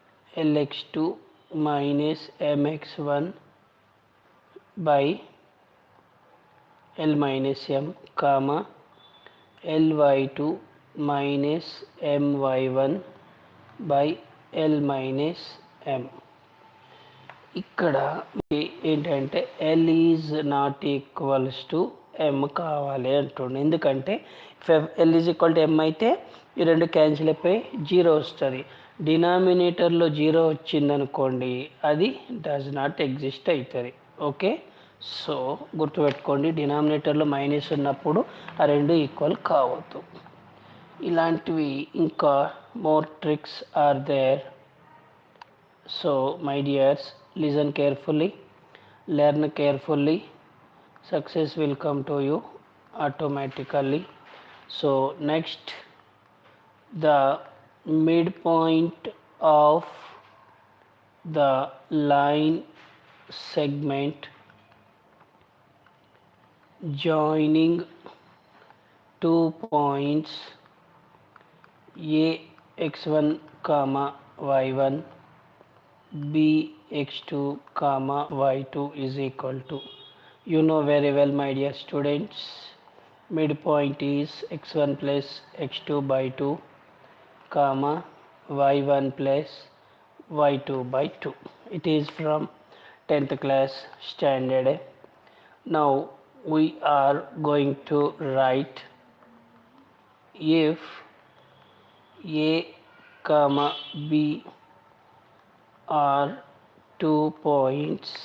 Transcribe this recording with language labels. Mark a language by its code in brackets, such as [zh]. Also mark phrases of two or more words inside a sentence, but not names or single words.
[en] lx2 minus mx1 by l minus m comma ly2 minus my1 by l minus m. [te] ఇక్కడ ఏంటంటే [en] l is not equals to m [te] కావాలి అంటుండే. ఎందుకంటే [en] l is equal to m [te] అయితే ఈ రెండు క్యాన్సిల్ అయిపోయి జీరో వస్తుంది. డినామినేటర్లో జీరో వచ్చిందనుకోండి అది [en] does not exist [te] అవుతుంది. [en] okay, so [te] గుర్తుపెట్టుకోండి, డినామినేటర్లో మైనస్ ఉన్నప్పుడు ఆ రెండు ఈక్వల్ కావద్దు. ఇలాంటివి ఇంకా [en] more tricks are there. So my dears, listen carefully, learn carefully, success will come to you automatically. So next, the midpoint of the line segment joining 2 points a x1 comma y1 b x2 comma y2 is equal to, you know very well my dear students, midpoint is x1 plus x2 by 2 comma y1 plus y2 by 2. It is from 10th class standard. Now we are going to write if a comma b are 2 points.